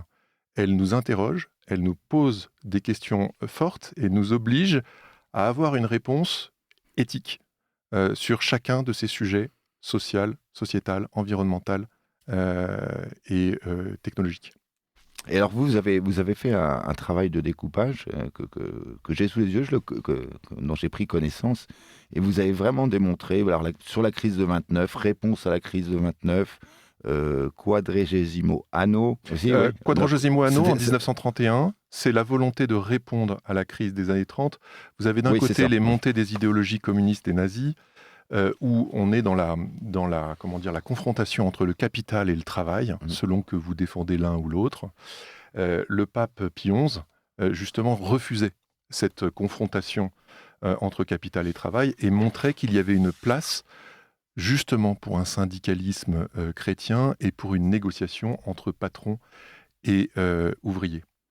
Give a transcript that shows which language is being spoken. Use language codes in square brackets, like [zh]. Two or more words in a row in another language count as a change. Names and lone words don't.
[fr] Elle nous interroge, elle nous pose des questions fortes et nous oblige à avoir une réponse éthique sur chacun de ces sujets social, sociétal, environnemental et technologique. Et alors vous avez fait un travail de découpage que j'ai sous les yeux, dont j'ai pris connaissance, et vous avez vraiment démontré, alors, sur la crise de 29, réponse à la crise de 29, quadragesimo anno. Quadragesimo anno en 1931, c'est la volonté de répondre à la crise des années 30. Vous avez d'un côté les montées des idéologies communistes et nazies, où on est dans la confrontation entre le capital et le travail, selon que vous défendez l'un ou l'autre. Le pape Pie XI, justement, refusait cette confrontation entre capital et travail et montrait qu'il y avait une place justement pour un syndicalisme chrétien et pour une négociation entre patrons et ouvriers.